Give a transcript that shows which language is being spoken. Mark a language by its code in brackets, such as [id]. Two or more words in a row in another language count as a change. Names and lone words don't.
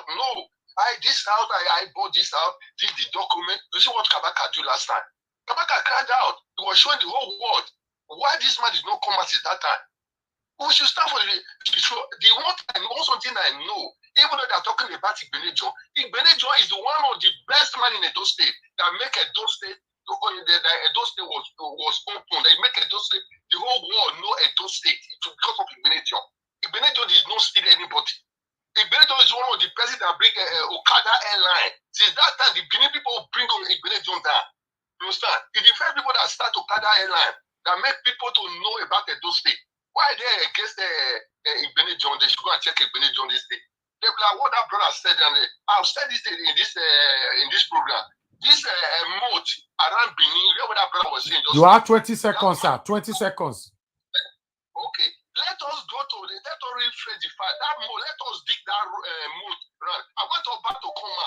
[en] No, this house, I bought this house, this the document. You see what Kabaka did last time? Kabaka cried out. He was showing the whole world why this man did not come at that time. We should start for the one something I know, even though they're talking about Ize-Iyamu, Ize-Iyamu is the one of the best man in Edo State that make Edo State, Edo State was open. They make Edo State, the whole world know Edo State because of Ize-Iyamu. Ize-Iyamu did not steal anybody. Ize-Iyamu is one of the person that bring Okada airline. Since that time, the Benin people bring Ize-Iyamu down. You understand? It's the first people that start Okada airline that make people to know about Edo State. Why they against Ize-Iyamu? They should go and check Ize-Iyamu this day. They be like what that brother said, and I've said this in this program. This moat around Benin, you know what that brother was saying? You have 20 seconds, sir. 20 seconds. Okay, let us go to let us rephrase the fact that moat. Let us dig that moat. Right? I want Oba to come out.